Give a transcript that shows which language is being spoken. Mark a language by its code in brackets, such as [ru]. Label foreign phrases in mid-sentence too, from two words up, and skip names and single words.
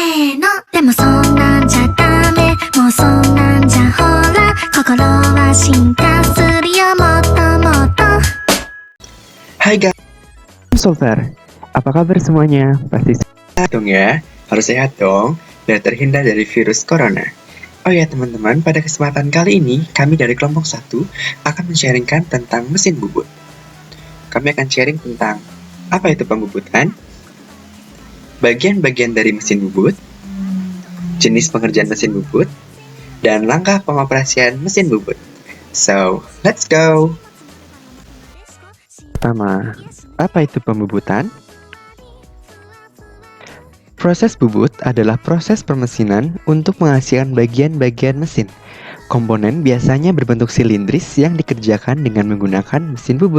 [ja] のでもそんなんじゃダメもうそんなんじゃほら心は進化するよもっともっと [id] Hai guys, Solver. Apa kabar semuanya? Pasti sehat dong ya? Harus sehat dong, biar terhindar dari virus corona. Oh ya teman-teman, pada kesempatan kali ini, kami dari kelompok 1 akan men-sharingkan tentang mesin bubut. Kami akan sharing tentang apa itu pembubutan, bagian-bagian dari mesin bubut, jenis pengerjaan mesin bubut, dan langkah pengoperasian mesin bubut. [en] So, let's go! [id] Pertama, apa itu pembubutan? Proses bubut adalah proses permesinan untuk menghasilkan bagian-bagian mesin. Komponen biasanya berbentuk silindris yang dikerjakan dengan menggunakan mesin bubut.